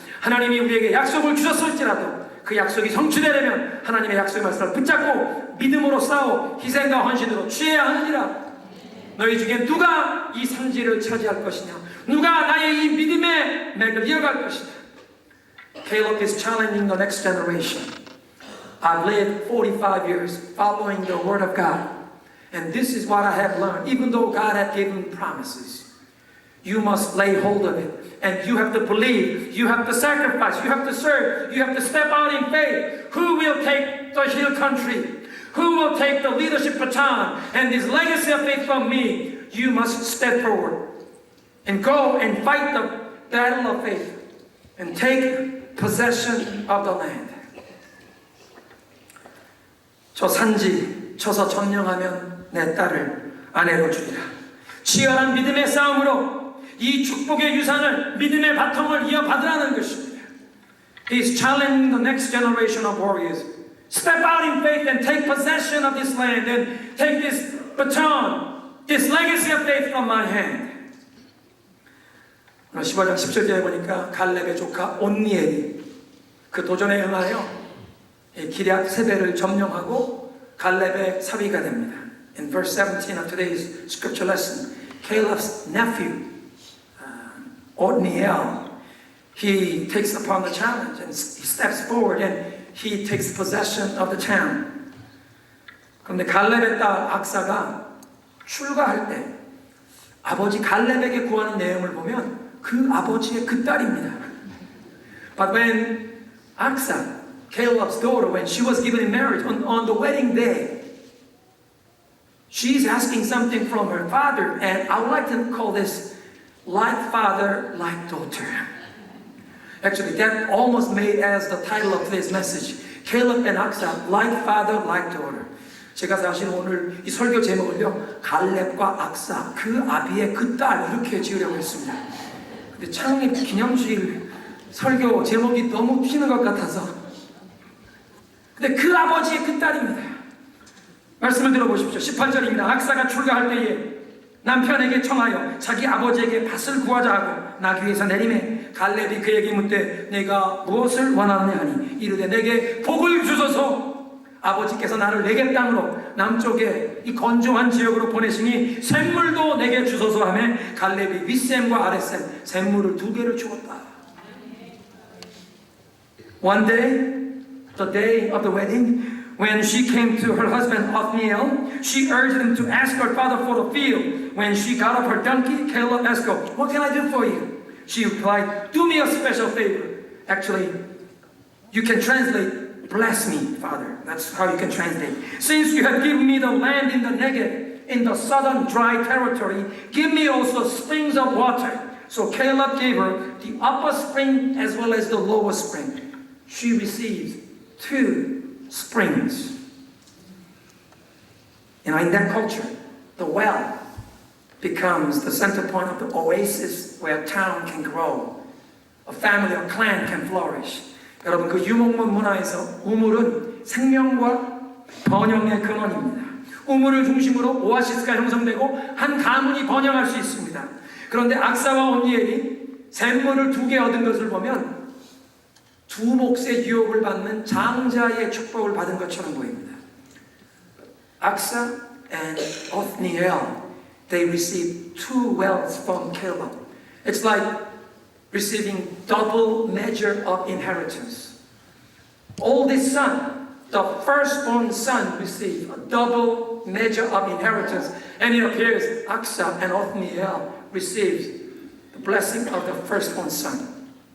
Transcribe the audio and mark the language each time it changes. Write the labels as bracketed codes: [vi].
[ko] 하나님이 우리에게 약속을 주셨을지라도 그 약속이 성취되려면 하나님의 약속의 말씀을 붙잡고 믿음으로 싸워 희생과 헌신으로 취해야 하느니라. 너희 중에 누가 이 산지를 차지할 것이냐, 누가 나의 이 믿음의 맥을 이어갈 것이냐. [en] Caleb is challenging the next generation. I've lived 45 years following the Word of God. And this is what I have learned. Even though God had given promises, you must lay hold of it. And you have to believe, you have to sacrifice, you have to serve, you have to step out in faith. Who will take the hill country? Who will take the leadership baton and this legacy of faith from me? You must step forward and go and fight the battle of faith and take possession of the land. [ko] 저 산지 쳐서 점령하면 내 딸을 아내로 주리라. 치열한 믿음의 싸움으로 이 축복의 유산을 믿음의 바통을 이어받으라는 것입니다. [en] He's challenging the next generation of warriors. Step out in faith and take possession of this land and take this baton, this legacy of faith from my hand. [ko] 15장 17절에 보니까 갈렙의 조카 온니엘이 그 도전에 응하여 기럇세벨을 점령하고 갈렙의 사위가 됩니다. [en] In verse 17 of today's scripture lesson, Caleb's nephew, Othniel, he takes upon the challenge and he steps forward and he takes possession of the town. [ko] 그런데 갈렙의 딸 악사가 출가할 때 아버지 갈렙에게 구하는 내용을 보면 그 아버지의 그 딸입니다. [en] But when Aksa, Caleb's daughter, when she was given in marriage on the wedding day, she's asking something from her father, and I would like to call this like father, like daughter. Actually, that almost made as the title of today's message. Caleb and Aksa, like father, like daughter. [ko] 제가 사실 오늘 이 설교 제목을요, 갈렙과 악사, 그 아비의 그 딸 이렇게 지으려고 했습니다. 근데 창립 기념주일 설교 제목이 너무 튀는 것 같아서. 근데 그 아버지의 그 딸입니다. 말씀을 들어보십시오. 18절입니다. 악사가 출가할 때에 남편에게 청하여 자기 아버지에게 밭을 구하자 하고 나귀 위에서 내리매 갈렙이 그에게 묻되 내가 무엇을 원하느냐 하니 이르되 내게 복을 주소서. 아버지께서 나를 내게 땅으로 남쪽에 이 건조한 지역으로 보내시니 샘물도 내게 주소서 하며 갈렙이 윗샘과 아랫샘 샘물을 2개를 주었다. [en] One day, the day of the wedding, when she came to her husband Othniel, she urged him to ask her father for the field. When she got off her donkey, Caleb asked her, "What can I do for you?" She replied, "Do me a special favor." Actually, you can translate, "Bless me, Father." That's how you can translate. "Since you have given me the land in the Negev, in the southern dry territory, give me also springs of water." So Caleb gave her the upper spring as well as the lower spring. She receives 2 springs. In that culture, the well becomes the center point of the oasis where a town can grow. a family, a clan can flourish. [ko] 여러분 그 유목민 문화에서 우물은 생명과 번영의 근원입니다. 우물을 중심으로 오아시스가 형성되고 한 가문이 번영할 수 있습니다. 그런데 악사와 온니엘이 샘물을 2개 얻은 것을 보면 두 몫의 유업을 받는 장자의 축복을 받은 것처럼 보입니다. [en] 악사 and Othniel, they received 2 wells from Caleb. It's like receiving double measure of inheritance. Oldest son, the firstborn son, received a double measure of inheritance, and it appears Aksa and Othniel received the blessing of the firstborn son.